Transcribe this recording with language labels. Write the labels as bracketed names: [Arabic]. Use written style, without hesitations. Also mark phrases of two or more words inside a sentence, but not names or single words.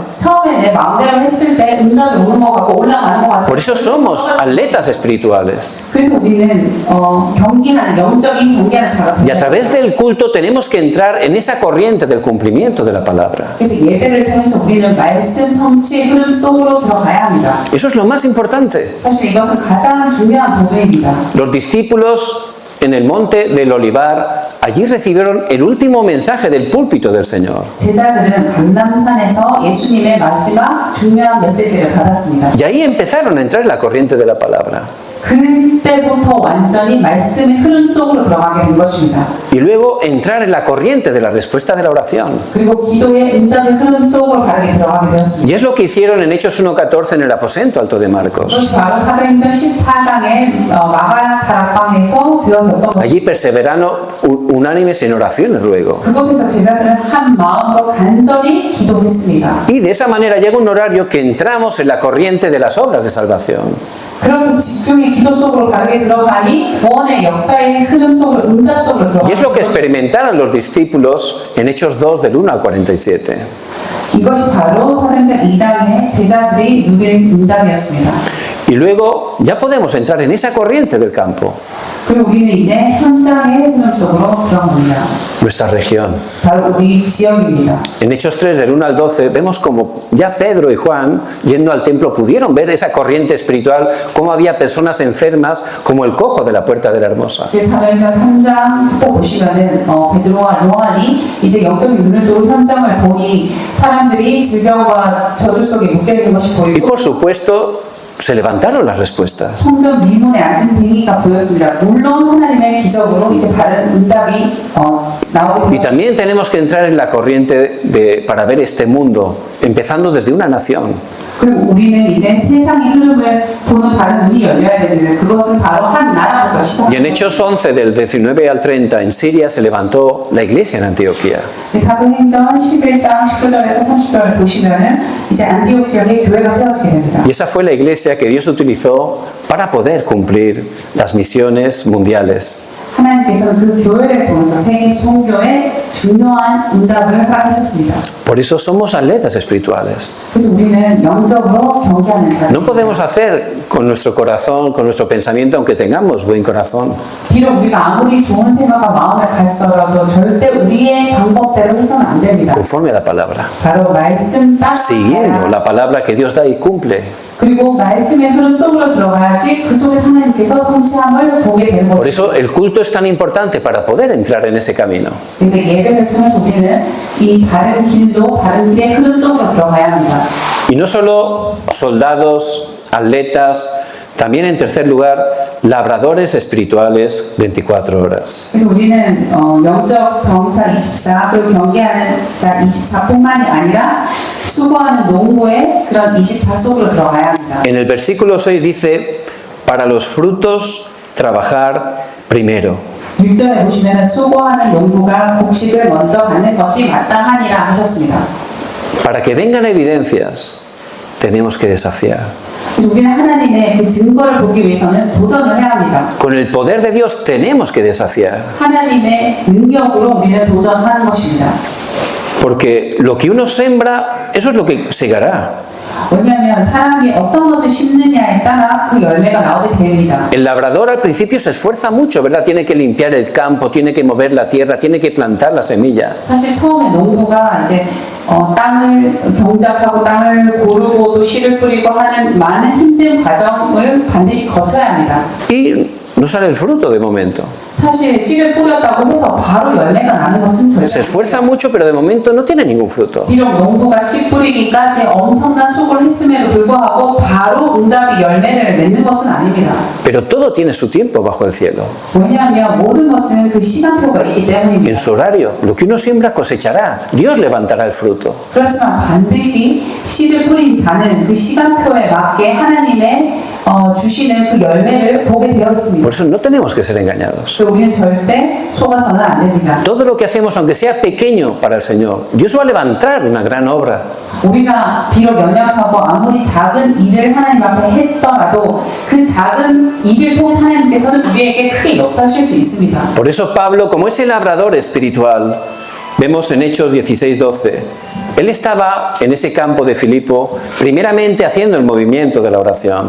[Korean] 처음에 내 마음대로 했을 때 응답이 오는 것 같고 올라가는 것 같아요. [Spanish] Por eso somos atletas espirituales. [Korean] 그래서 우리는 경기하는 영적인 경기하는 자가 [Spanish] Y a [Korean] 됩니다. [Spanish] través del culto tenemos que entrar en esa corriente del cumplimiento de la palabra. [Korean] 그래서 예배를 통해서 우리는 말씀 성취의 흐름 속으로 들어가야 합니다. [Spanish] Eso es lo más importante. [Korean] 사실 이것은 가장 중요한 부분입니다. [Spanish] Los discípulos en el monte del Olivar, allí recibieron el último mensaje del púlpito del Señor. [Korean] 제자들은 감람산에서 예수님의 마지막 중요한 메시지를 받았습니다. [Spanish] Y ahí empezaron a entrar en la corriente de la palabra. [Korean] 그때부터 완전히 말씀의 흐름 속으로 들어가게 된 것입니다. [Spanish] Y luego entrar en la corriente de la respuesta de la oración. [Korean] 그리고 기도의 응답의 흐름 속으로 바르게 들어가게 되었습니다. [Spanish] Y es lo que hicieron en Hechos 1:14 en el aposento alto de Marcos. [Korean] 그것이 바로 사도행전 14장의 마가 다락방에서 되어졌던 것입니다. [Spanish] Allí perseveraron unánimes en oraciones luego. [Korean] 그곳에서 제자들은 한 마음으로 간절히 기도했습니다. [Spanish] Y de esa manera llega un horario que entramos en la corriente de las obras de salvación. [Korean] 그렇게 집중의 기도 속으로 바르게 들어가니 구원의 역사의 흐름 속으로 응답 속으로 [Spanish] Y es lo que [Korean] 들어가는 것입니다. [Spanish] experimentaron los discípulos en Hechos 2 del 1 al 47. [Korean] 이것이 바로 사도행전 2장의 제자들이 누린 응답이었습니다. [Spanish] Y luego ya podemos entrar en esa corriente del campo, [Korean] 그리고 우리는 이제 현장의 흐름 속으로 들어갑니다. [Spanish] nuestra región. [Korean] 바로 우리 지역입니다. [Spanish] En Hechos 3 del 1 al 12 vemos como ya Pedro y Juan, yendo al templo, pudieron ver esa corriente espiritual, cómo había personas enfermas como el cojo de la puerta de la hermosa. [Korean] 사도행전 3장 또 보시면은 베드로와 요한이 이제 영적인 눈을 뜨고 현장을 보니 사람들이 질병과 저주 속에 묶여 있는 것이 [Spanish] Y [Korean] 보이고 [Spanish] por supuesto se levantaron las respuestas. [Korean] 성전 미문에 앉은 뱅이가 보였습니다. 물론 하나님의 기적으로 이제 바른 응답이 나오게 [Spanish] Y [Korean] 되었습니다. [Spanish] también tenemos que entrar en la corriente para ver este mundo, empezando desde una nación. [Korean] 그리고 우리는 이제 세상의 흐름을 보는 다른 눈이 열려야 되는데 그것은 바로 한 나라부터 [Spanish] Y en [Korean] 시작합니다. [Spanish] Hechos 11 del 19 al 30 en Siria se levantó la iglesia en Antioquía. [Korean] 사도행전 11장 19절에서 30절을 보시면은 이제 안디옥 지역에 교회가 세워지게 됩니다. [Spanish] Y esa fue la iglesia que Dios utilizó para poder cumplir las misiones mundiales. [Korean] 하나님께서는 그 교회를 통해서 세계 선교에 중요한 응답을 허락하셨습니다. [Spanish] Por eso somos atletas espirituales. [Korean] 그래서 우리는 영적으로 경기하는 사람. [Spanish] No podemos hacer con nuestro corazón, con nuestro pensamiento, aunque tengamos buen corazón. [Korean] 비록 우리가 아무리 좋은 생각과 마음을 가지더라도 절대 우리의 방법대로 해서는 안 됩니다. [Spanish] Conforme a la palabra. [Korean] 바로 말씀 따라 [Spanish] Siguiendo la palabra que Dios da y cumple. [Korean] 그리고 말씀의 흐름 속으로 들어가야지 그 속에 하나님께서 성취함을 보게 되는 [Spanish] Por [Korean] 것입니다. [Spanish] eso el culto es tan importante para poder entrar en ese camino. [Korean] 그래서 예배를 통해서 우리는 이 바른 길로 바른 길의 흐름 속으로 들어가야 합니다. [Spanish] Y no solo soldados, atletas, también en tercer lugar, labradores espirituales 24 horas. [Korean] 그래서 우리는 영적 병사 24 그리고 경계하는 자 24뿐만이 아니라 수고하는 농부의 그런 24 속으로 들어가야 합니다. [Spanish] En el versículo 6 dice, para los frutos trabajar primero. [Korean] 6절에 보시면 수고하는 농부가 곡식을 먼저 받는 것이 마땅하니라 하셨습니다. [Spanish] Para que vengan evidencias, tenemos que desafiar. [Korean] 그래서 우리는 하나님의 그 증거를 보기 위해서는 도전을 해야 합니다. [Spanish] Con el poder de Dios tenemos que desafiar. [Korean] 하나님의 능력으로 우리는 도전하는 것입니다. [Spanish] Porque lo que uno siembra, eso es lo que segará. [Korean] 왜냐하면 사람이 어떤 것을 심느냐에 따라 그 열매가 나오게 됩니다. [Spanish] El labrador al principio se esfuerza mucho, ¿verdad? Tiene que limpiar el campo, tiene que mover la tierra, tiene que plantar la semilla. [Korean] 사실 처음에 농부가 이제 땅을 경작하고 땅을 고르고 또 씨를 뿌리고 하는 많은 힘든 과정을 반드시 거쳐야 합니다. [Spanish] Y no sale el fruto de momento. [Korean] 사실 씨를 뿌렸다고 해서 바로 열매가 나는 것은 절대 [Spanish] Se esfuerza mucho, pero de momento no tiene ningún fruto. [Korean] 비록 농부가 씨 뿌리기까지 엄청난 수고를 했음에도 불구하고 바로 응답이 열매를 맺는 것은 아닙니다. [Spanish] Pero todo tiene su tiempo bajo el cielo. [Korean] 왜냐하면 모든 것은 그 시간표가 있기 때문입니다. [Spanish] En su horario, lo que uno siembra cosechará. Dios levantará el fruto. [Korean] 그렇지만 반드시 씨를 뿌린 자는 그 시간표에 맞게 하나님의 주시는 그 열매를 보게 되어 있습니다. [Spanish] Por eso no tenemos que ser engañados. [Korean] 우리는 절대 속아서는 안 됩니다. [Spanish] Todo lo que hacemos, aunque sea pequeño para el Señor, Dios va a levantar una gran obra. [Korean] 우리가 비록 연약하고 아무리 작은 일을 하나님 앞에 했더라도 그 작은 일을 통해서 하나님께서는 우리에게 크게 역사하실 수 있습니다. [Spanish] Por eso Pablo, como es el labrador espiritual, vemos en Hechos 16:12, él estaba en ese campo de Filipo, primeramente haciendo el movimiento de la oración.